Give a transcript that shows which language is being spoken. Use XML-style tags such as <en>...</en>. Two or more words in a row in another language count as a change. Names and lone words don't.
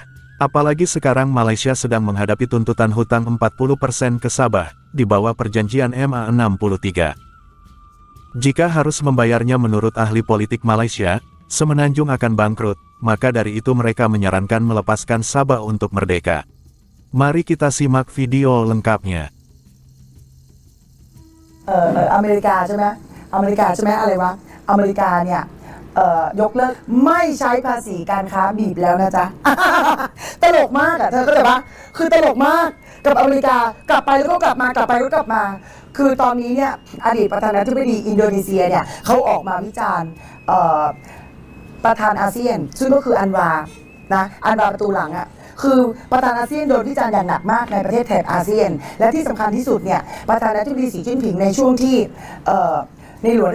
<id>Apalagi sekarang Malaysia sedang menghadapi tuntutan hutang 40% ke Sabah, di bawah perjanjian MA63. Jika harus membayarnya menurut ahli politik Malaysia, Semenanjung akan bangkrut, maka dari itu mereka menyarankan melepaskan Sabah untuk merdeka. Mari kita simak video lengkapnya.</id> <th>อเมริกาใช่ไหมอะไรวะอเมริกาเนี่ยยกเลิกไม่ใช้ภาษีการค้าบีบแล้วนะจ๊ะ ตล กมากอ่ะเธอเข้าใจปะคือตลกมากกับอเมริกากลับไปแล้วก็กลับมากลับไปแล้วก็กลับมาคือตอนนี้เนี่ยอดีตประธานาธิบดีอินโดนีเซียเนี่ยเขาออกมาวิจารณ์ประธานอาเซียนซึ่งก็คืออันวาประตูหลังอ่ะคือประธานอาเซียนโดนวิจารณ์อย่างหนักมากในประเทศแถบอาเซียนและที่สำคัญที่สุดเนี่ยประธานาธิบดีสีจิ้นผิงในช่วงที่ในหลวง</th>